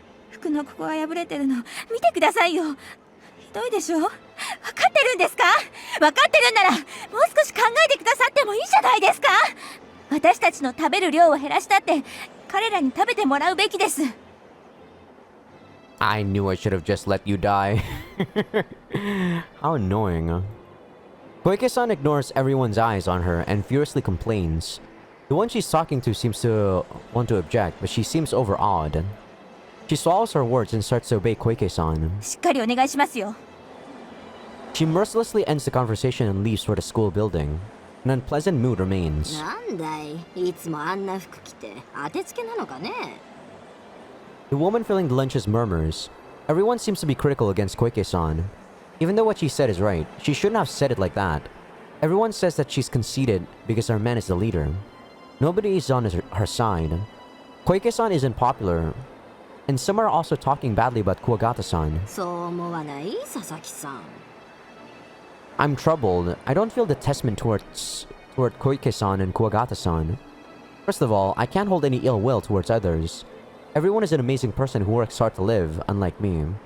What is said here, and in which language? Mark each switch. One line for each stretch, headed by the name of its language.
Japanese: 服のここが破れてるの見てくださいよ。ひどいでしょ？分かってるんですか？分かってるんならもう少し考えてくださってもいいじゃないですか。私たちの食べる量を減らしたって彼らに食べてもらうべきです。
English: I knew I should have just let you die. How annoying. Koike-san ignores everyone's eyes on her and furiously complains. The one she's talking to seems to want to object, but she seems overawed. She swallows her words and starts to obey Koike-san.
Japanese: しっかりお願いしますよ。
English: She mercilessly ends the conversation and leaves for the school building. An unpleasant mood remains.
Japanese: なんだい、いつもあんな服着て当てつけなのかね。
English: The woman filling the lunches murmurs. Everyone seems to be critical against Koike-san. Even though what she said is right, she shouldn't have said it like that. Everyone says that she's conceited because our man is the leader. Nobody is on her side. Koike-san isn't popular. And some are also talking badly about Kuwagata-san.
Japanese: そう思わない、佐々木さん。
English: I'm troubled. I don't feel detachment toward Koike-san and Kuwagata-san. First of all, I can't hold any ill will towards others. Everyone is an amazing person who works hard to live, unlike me.